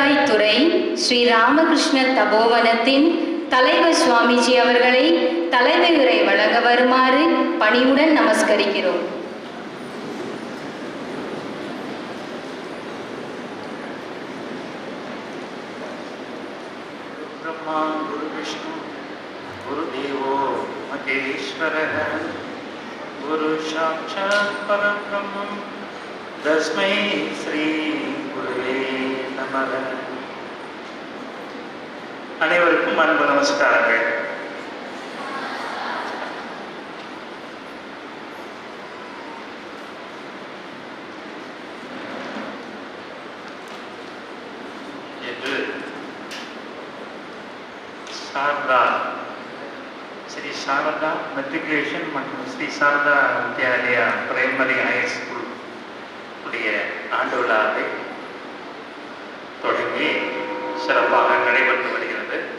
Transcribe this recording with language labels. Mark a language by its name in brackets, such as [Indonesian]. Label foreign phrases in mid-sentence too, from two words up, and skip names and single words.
[Tamil] திருப்பத்துறை ஸ்ரீ ராமகிருஷ்ண தபோவனத்தின் தலைவர் சுவாமிஜி அவர்களை தலைமை உரை வழங்க வருமாறு பணிவுடன் நமஸ்கரிக்கிறோம். [Sanskrit] ब्रह्मा गुरु विष्णु गुरुदेवो महेश्वरः गुरु साक्षात् परब्रह्म तस्मै श्री गुरुवे நமः. [Tamil] அனைவருக்கும் அன்பு நமஸ்காரங்கள். என்று சாரதா ஸ்ரீ சாரதா மெட்ரிகுலேஷன் மற்றும் ஸ்ரீ சாரதா வித்யாலயா பிரைமரி ஹையர் ஸ்கூல் உடைய ஆண்டு விழாவை தொடங்கி சிறப்பாக நடைபெற்று வருகிறது.